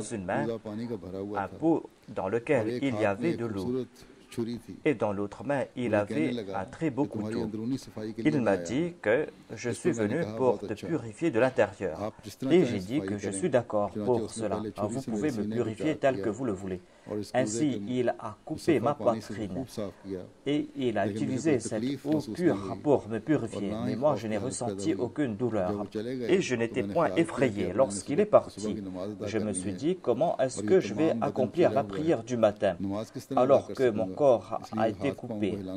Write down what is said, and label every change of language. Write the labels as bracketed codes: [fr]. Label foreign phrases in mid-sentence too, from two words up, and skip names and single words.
[fr] main [ur] پورا پانی کا بھرا ہوا [fr] un [ur] था [fr] pot dans [ur] और [fr] lequel [ur] एक [fr] il y [ur] ہاتھ میں [fr] avait [ur] एक [fr] de l'eau [ur] خوبصورت چھری تھی. [fr] et dans l'autre main, il [ur] مجھے کہنے [fr] avait [ur] लगा [fr] un très beau [ur] کہ تمہاری [fr] couteau. [ur] اندرونی صفائی کے لیے [fr] Il [ur] मैं [fr] m'a [ur] आया [fr] dit que je [ur] इस [fr] suis [ur] پر میں نے [fr] venu [ur] कहा [fr] pour [ur] बहुत [fr] te [ur] अच्छा [fr] purifier de l'intérieur. [ur] آپ جس طرح [fr] Et [ur] चाहें [fr] j'ai dit [ur] सफाई [fr] que je [ur] करें। [fr] suis d'accord [ur] चुनांचे [fr] pour [ur] उसने [fr] cela. [ur] पहले [fr] Alors, [ur] छुरी [fr] vous [ur] से [fr] pouvez [ur] मेरे [fr] me [ur] سینے کو [fr] purifier [ur] चाक [fr] tel [ur] किया [fr] que vous le voulez. Ainsi, il a coupé ma poitrine et il a utilisé cette eau pure pour me purifier. Mais moi, je n'ai ressenti aucune douleur et je n'étais point effrayé. Lorsqu'il est parti, je me suis dit, comment est-ce que je vais accomplir la prière du matin alors que mon corps a été coupé?